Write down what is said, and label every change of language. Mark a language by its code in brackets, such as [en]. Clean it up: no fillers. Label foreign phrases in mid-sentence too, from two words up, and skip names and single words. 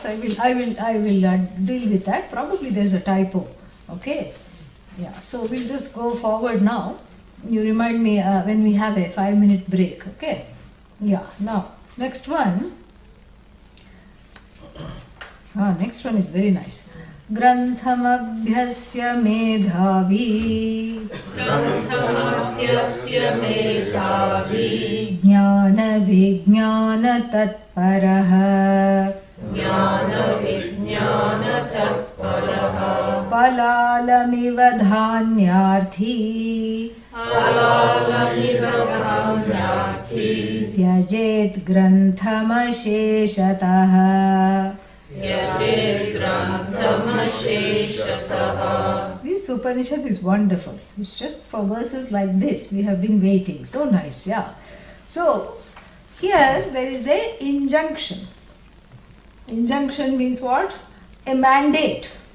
[en] I will deal with that. Probably there's a typo. Okay. Yeah. So we'll just go forward now. You remind me when we have a 5-minute break. Okay. Yeah. Now next one. Next one is very nice. [sa] Granthamabhyasya medhavi Jnana vijnana tatparaha Palalamiva dhanyarthi Tyajet granthamasheshatah. [en] This Upanishad is wonderful. It's just for verses like this we have been waiting. So nice, yeah. So here there is a injunction. Injunction means what? A mandate.